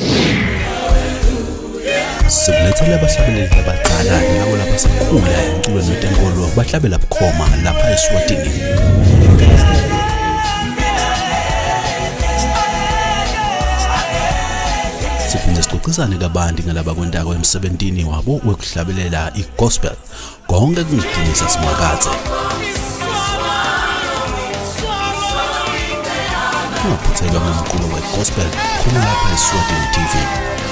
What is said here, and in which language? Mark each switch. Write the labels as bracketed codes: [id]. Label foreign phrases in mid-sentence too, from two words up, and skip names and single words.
[ss] Sikulethele abahlabeleli abadala nabo laba sekhula emculweni wetenkolo bahlabela bukhoma lapha eSwatini. Siphinde sixoxisane kabanti ngalaba kwentako emsebentini wabo wekuhlabelela igospel konke kungidinisa simakathe. Ungaphutheka ngomculo wegospel khona lapha eSwatini TV.